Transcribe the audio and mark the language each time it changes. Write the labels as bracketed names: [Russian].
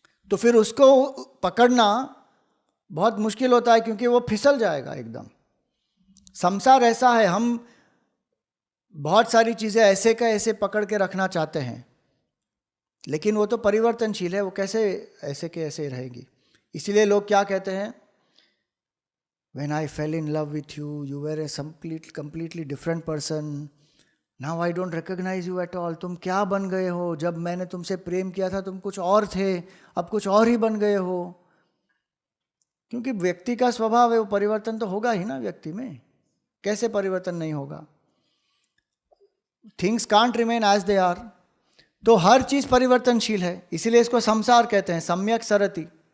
[Hindi] तो फिर उसको पकड़ना बहुत मुश्किल होता है क्योंकि वो फिसल जाएगा एकदम। संसार ऐसा है, हम बहुत सारी चीज़ें ऐसे का ऐसे पकड़ के रखना चाहते हैं, लेकिन वो तो परिवर्तनशील है, वो कैसे ऐसे के ऐसे रहेगी। इसीलिए लोग क्या कहते हैं, [English] When I fell in love with you, you were a completely different person. Now I don't recognize you at all. [Hindi] तुम क्या बन गए हो? जब मैंने तुमसे प्रेम किया था तुम कुछ और थे, अब कुछ और ही बन गए हो। क्योंकि व्यक्ति का स्वभाव है, वो परिवर्तन तो होगा ही ना व्यक्ति में, कैसे परिवर्तन नहीं होगा? [English] Things can't remain as they are. [Hindi] तो हर चीज परिवर्तनशील है, इसीलिए इसको संसार कहते हैं, सम्यक सरति।